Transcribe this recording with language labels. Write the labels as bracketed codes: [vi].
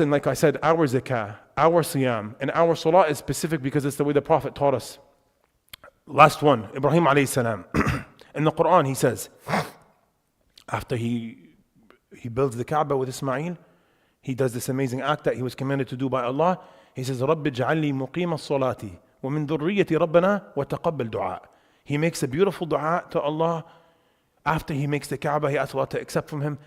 [en] And like I said, our zakah, our siyam, and our salah is specific because it's the way the Prophet taught us. Last one, Ibrahim alayhi salam. In the Quran, he says, after he builds the Kaaba with Ismail, he does this amazing act that he was commanded to do by Allah. He says, [ar] رَبِّ اجْعَلْ لِي مُقِيمَ الصَّلَاةِ وَمِن ذُرِّيَّتِي رَبَّنَا وَتَقَبَّلْ دُعَاء. [en] He makes a beautiful dua to Allah. After he makes the Kaaba, he asks Allah to accept from him.